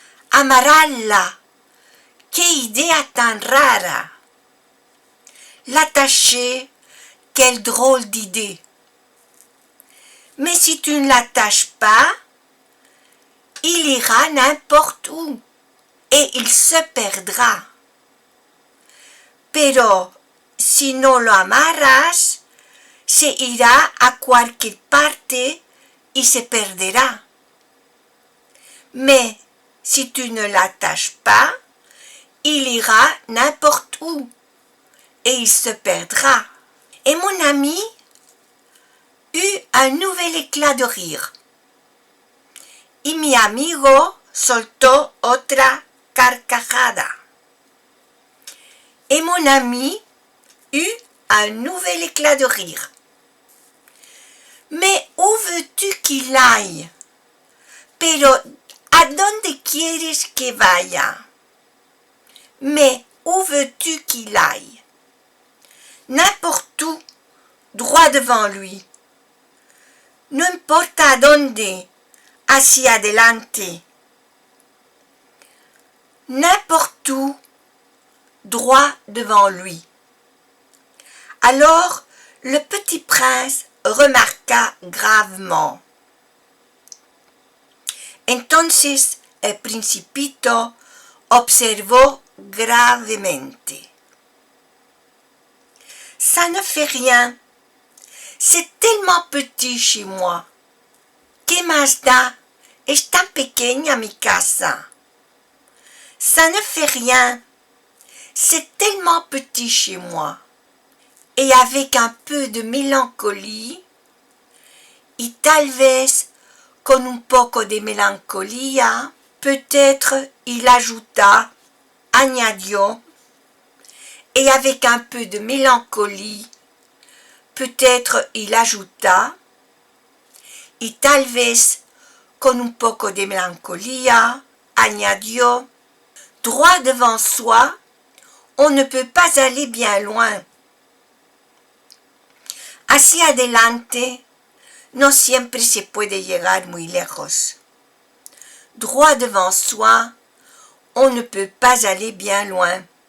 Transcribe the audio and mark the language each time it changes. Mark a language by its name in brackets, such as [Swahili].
[Spanish] Amarrarla, qué idea tan rara. [French] L'attacher, quelle drôle d'idée. Mais si tu ne l'attaches pas, il ira n'importe où et il se perdra. [Spanish] Pero si no lo amarras, se irá a cualquier parte y se perderá. [French] Mais si tu ne l'attaches pas, il ira n'importe où et il se perdra. Et mon ami eut un nouvel éclat de rire. [Spanish] Y mi amigo soltó otra carcajada. [French] Et mon ami eut un nouvel éclat de rire. Mais où veux-tu qu'il aille? [Spanish] Pero, ¿a dónde quieres que vaya? [French] Mais où veux-tu qu'il aille? N'importe où, droit devant lui. [Spanish] No importa a dónde, hacia adelante. [French] N'importe où, droit devant lui. Alors, le petit prince remarqua gravement. [Spanish] Entonces el principito observó gravemente. [French] Ça ne fait rien. C'est tellement petit chez moi. [Spanish] ¿Qué más da? Es tan pequeña mi casa. [French] Ça ne fait rien. C'est tellement petit chez moi. Et avec un peu de mélancolie, [Spanish] y tal vez con un poco de melancolía, [French] peut-être il ajouta, [Spanish] añadió, [French] et avec un peu de mélancolie, peut-être il ajouta, [Spanish] y tal vez con un poco de melancolía, añadió, [French] droit devant soi, on ne peut pas aller bien loin. [Spanish] Hacia adelante, no siempre se puede llegar muy lejos. [French] Droit devant soi, on ne peut pas aller bien loin.